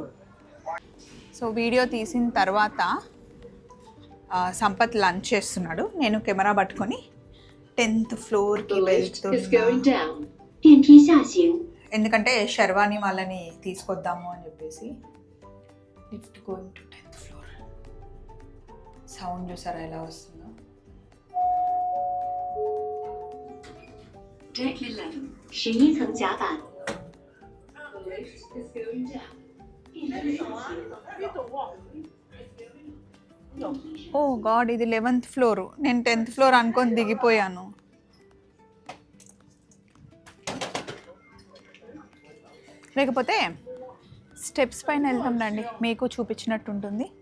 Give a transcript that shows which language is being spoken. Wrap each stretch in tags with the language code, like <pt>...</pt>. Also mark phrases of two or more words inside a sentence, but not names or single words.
<te>సో వీడియో తీసిన తర్వాత సంపత్ లంచ్ చేస్తున్నాడు, నేను కెమెరా పట్టుకొని 10th ఫ్లోర్కి వెళ్తున్నా. ఎందుకంటే శర్వాణి వాళ్ళని తీసుకొద్దాము అని చెప్పేసి.</te> <en>lift going to 10th floor.</en> <te>సౌండ్ చూసారా ఎలా వస్తుందో?</te> <en>Deck 11, 11层甲板。The lift is going down. oh god,</en> <te>ఇది 11th ఫ్లోర్. నేను 10th ఫ్లోర్ అనుకొని దిగిపోయాను. లేకపోతే స్టెప్స్ పైన వెళ్తాం రండి, మీకు చూపించినట్టు ఉంటుంది.</te>